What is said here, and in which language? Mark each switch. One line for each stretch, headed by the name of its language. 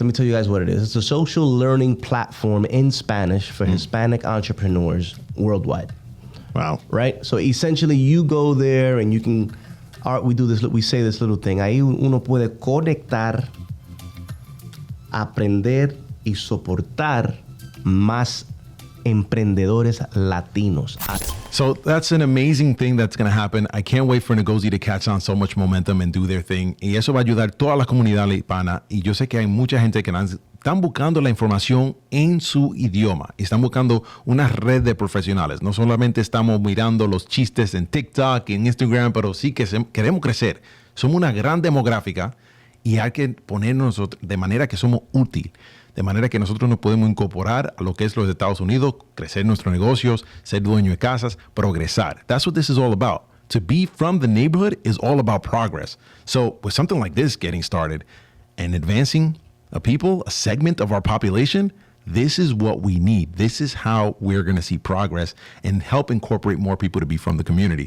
English: Let me tell you guys what it is. It's a social learning platform in Spanish for Hispanic entrepreneurs worldwide. Wow. Right? So essentially you go there and you can, we say this little thing.
Spanish: Ahí uno puede conectar, aprender y soportar más emprendedores latinos.
English: So that's an amazing thing that's going to happen. I can't wait for Ngozi to catch on so much momentum and do their thing.
Spanish: Y eso va a ayudar a toda la comunidad hispana. Y yo sé que hay mucha gente que están buscando la información en su idioma. Y están buscando una red de profesionales. No solamente estamos mirando los chistes en TikTok y en Instagram, pero sí que queremos crecer. Somos una gran demográfica y hay que ponernos de manera que somos útiles. De manera que nosotros nos podemos incorporar a lo que es los Estados Unidos, crecer nuestros negocios, ser dueño de casas, progresar.
English: That's what this is all about. To be from the neighborhood is all about progress. So with something like this getting started and advancing a people, a segment of our population, this is what we need. This is how we're going to see progress and help incorporate more people to be from the community.